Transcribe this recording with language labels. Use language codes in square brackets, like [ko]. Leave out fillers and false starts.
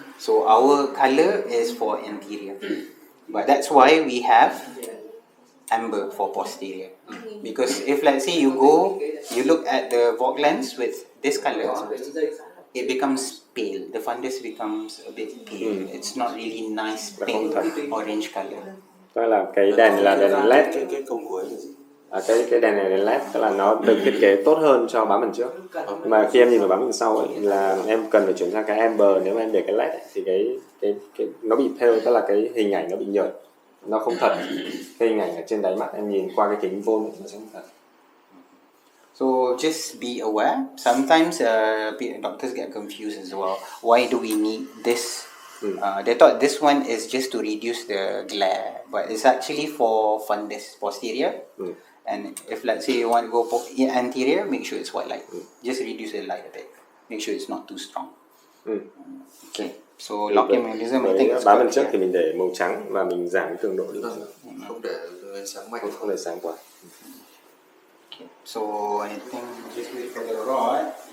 [en] So our color is for anterior. But that's why we have amber for posterior. Because if let's say you look at the Vogue lens with this color, it becomes pale. The fundus becomes a bit pale. It's not really nice pink orange color. [vi] Đó là cái đèn này là đèn LED. Cái câu cuối là gì? Cái đèn này là đèn LED, tức là nó được thiết kế tốt hơn cho bám phần trước. Mà khi em nhìn vào bám phần sau ấy, là em cần phải chuyển sang cái amber. Nếu mà em để cái LED ấy, thì cái nó bị pale, tức là cái hình ảnh nó bị nhợt, nó không thật. Cái hình ảnh ở trên đáy mắt em nhìn qua cái kính vô nó sẽ không thật. [en] So just be aware. Sometimes doctors get confused as well. Why do we need this? They thought this one is just to reduce the glare, but it's actually for fundus posterior. And if let's say you want to go for anterior, make sure it's white light. Just reduce the light a bit. Make sure it's not too strong. Okay. So locking mechanism, I think [vi] bám phần trước thì mình để màu trắng và mình giảm cái cường độ đi. Không để ánh sáng mạnh. Không để sáng quá. [en] Okay. So I think just wait for the rod.